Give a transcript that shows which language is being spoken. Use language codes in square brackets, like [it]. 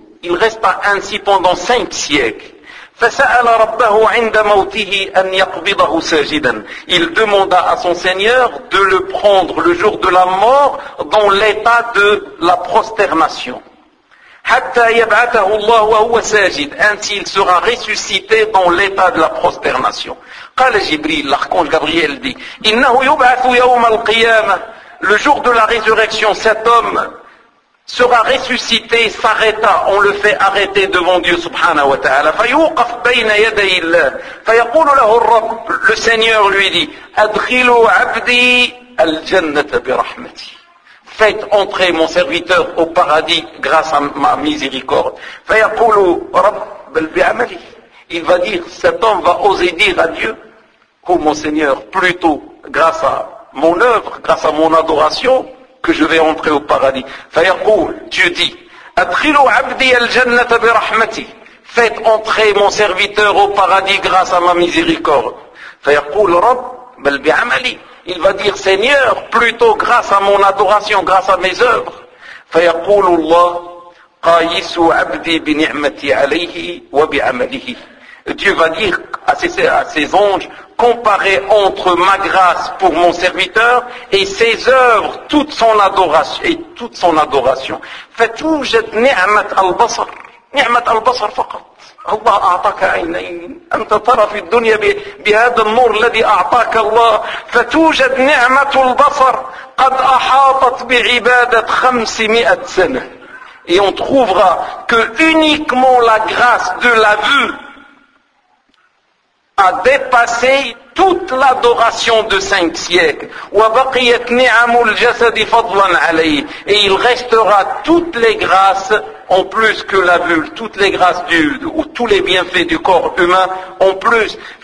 [fr] Il resta ainsi pendant 5 siècles. [ar] Fasa'ala rabbahu 'inda mawtihi an yaqbidahu sajidan. [fr] Il demanda à son Seigneur de le prendre le jour de la mort dans l'état de la prosternation. [ar] حتى يبعثه الله وهو ساجد. [fr] Ainsi il sera ressuscité dans l'état de la prosternation. [ar] قال جبريل, [fr] l'archange Gabriel dit: [ar] إنه يبعث يوم القيامة. [fr] Le jour de la résurrection, cet homme sera ressuscité, s'arrêta, on le fait arrêter devant Dieu subhanahu wa ta'ala. [ar] فيوقف بين يدي الله فيقول له الرب. [fr] Le Seigneur lui dit: [ar] أدخل عبدي الجنة برحمتي. [fr] Faites entrer mon serviteur au paradis grâce à ma miséricorde. [ar] Fayaqulu rabbal bi'amali. [fr] Il va dire, cet homme va oser dire à Dieu, ô mon Seigneur, plutôt grâce à mon œuvre, grâce à mon adoration, que je vais entrer au paradis. [ar] Fayaqul, [fr] Dieu dit, [ar] adkhilu 'abdi al-jannata bi rahmati. [fr] Faites entrer mon serviteur au paradis grâce à ma miséricorde. [ar] Fayaqul rabbal bi'amali. [fr] Il va dire, Seigneur, plutôt grâce à mon adoration, grâce à mes œuvres. [ar] فَيَقُولُ اللَّهُ قَيِّسُ عَبْدِي بِنِعْمَتِي عَلَيْهِ وَبِعَمَلِهِ. [fr] Dieu va dire à ses anges, comparez entre ma grâce pour mon serviteur et ses œuvres, toute son adoration. [ar] فَتُوجَدْ نِعْمَةَ الْبَصَرِ. نِعْمَةَ الْبَصَرِ فَقَطْ. الله أعطاك عينين أنت ترى في الدنيا بهذا النور الذي أعطاك الله فتوجد نعمة البصر قد أحاطت بعبادة 500 سنة. [fr] Et on trouvera que uniquement la grâce de la vue a dépassé toute l'adoration de cinq siècles. Et il restera toutes les grâces, en plus que la vulve, toutes les grâces du, ou tous les bienfaits du corps humain, en plus.